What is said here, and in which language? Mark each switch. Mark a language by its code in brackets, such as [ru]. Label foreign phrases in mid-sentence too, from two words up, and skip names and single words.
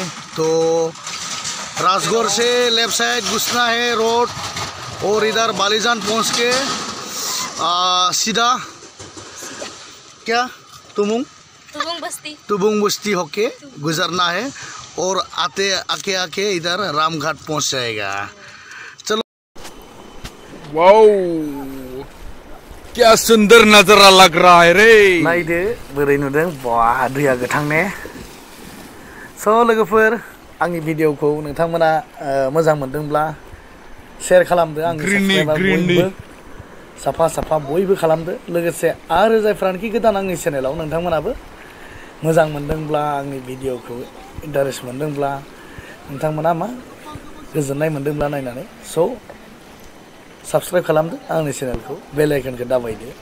[hi] तो राजगौर से लेफ्ट साइड घुसना है रोड, और इधर बालीजान पहुंच के सीधा क्या तुबुंग बस्ती होके गुजरना है, और आके आके इधर रामघाट पहुंच जाएगा। चलो। वाओ, क्या सुंदर नजारा लग रहा है रे। [brx] नायदो बोरै नुदों, वाह दैया गोथां ने। स' लोगोफोर, आंनि भिडिअखौ नोंथांमोना मोजां मोनदोंब्ला शेयार खालामदो, आंनि साबस्क्राइबार बयबो साफा बयबो खालामदो। लोगोसे आरो जायफ्रानोखि गोदान आंनि चेनेलाव, नोंथांमोनाबो मोजां मोनदोंब्ला, आंनि भिडिअखौ इन्टारेस्ट मोनदोंब्ला, नोंथांमोना मा गोजोननाय मोनदोंब्ला नायनानै, स' साबस्क्राइब खालामदो आंनि चेनेलखौ, [en] bell icon [brx] दाबायदो।